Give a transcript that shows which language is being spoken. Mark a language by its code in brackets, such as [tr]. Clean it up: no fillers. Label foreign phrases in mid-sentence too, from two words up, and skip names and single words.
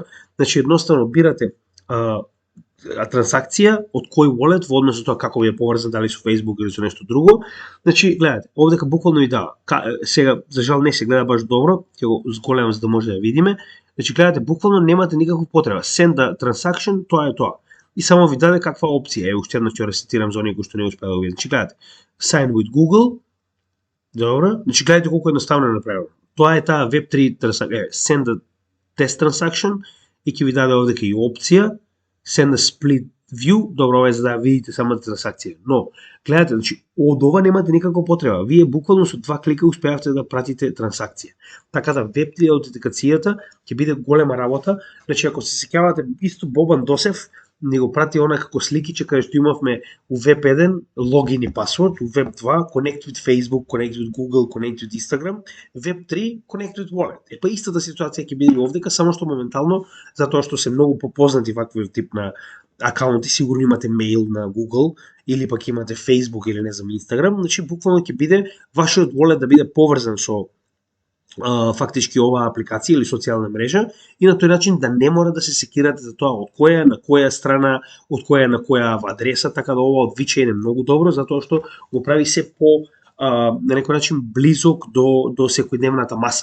[mk] Значи едноставно бирате трансакција од кој wallet во однос на тоа како ви е поврзан, дали со Facebook или со нешто друго. Значи, гледате, овдека буквално ви дава. Сега, за жал не се гледа баш добро, ќе го зголемам за да може да видиме. Значи, гледате, буквално немате никаква потреба. [en] Send the transaction, [mk] тоа е тоа. И само ви даде каква опција. Уште еднаш ќе ресетирам за оние кои што не успеа да го видат. Значи, гледате, [en] sign with Google. [mk] Добро. Значи, гледате колку едноставно е направено. Тоа е таа Web3 трансакција. [en] Send the test transaction [mk] и ќе ви даде овдека и опција [en] send a split view, [mk] добро, ова е за да видите самата трансакција. Но, гледате, значи, од ова немате никаква потреба. Вие буквално со 2 клика успеавте да пратите трансакција. Така да Web3 аутентикацијата ќе биде голема работа. Значи, ако се сеќавате, исто Бобан Досев ни го прати она како сликиче каде што имавме у Web 1 логин и пасворд, у Web 2 [en] connect with Facebook, connect with Google, connect with Instagram, Web 3 connect with Wallet. [mk] Па истата ситуација ќе биде и овдека, само што моментално, затоа што се многу попознати вакви тип на акаунти, сигурно имате мејл на Google или пак имате Facebook или не знам Instagram, значи буквално ќе биде вашиот Wallet да биде поврзан со фактички оваа апликација или социјална мрежа и на тој начин да не мора да се секирате за тоа од која на која страна, од која на која адреса, така да ова од VeChain е многу добро затоа што го прави се по на некој начин близок до секојдневната маса.